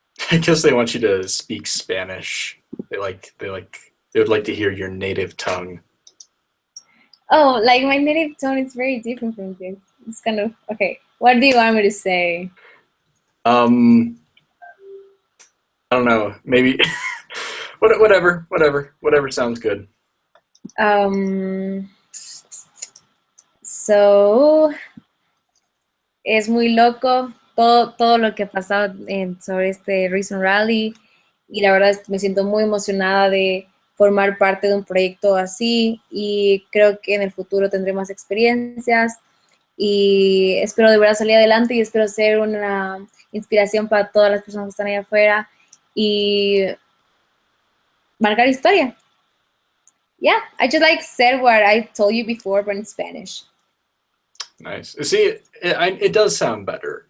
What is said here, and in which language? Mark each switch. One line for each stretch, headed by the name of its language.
English: I guess they want you to speak Spanish. They would like to hear your native tongue. Oh, like my native tone is very different from this. It's kind of okay. What do you want me to say? Um, I don't know. Maybe whatever sounds good.
Spanish: Um, so es muy loco todo lo que ha pasado sobre este Reason Rally, y la verdad me siento muy emocionada de formar parte de un proyecto así, y creo que en el futuro tendré más experiencias y espero de verdad salir adelante, y espero ser una inspiración para todas las personas que están allá afuera y marcar historia.
English: Yeah, I just like said what I told you before, but in Spanish. Nice. See, it does sound better.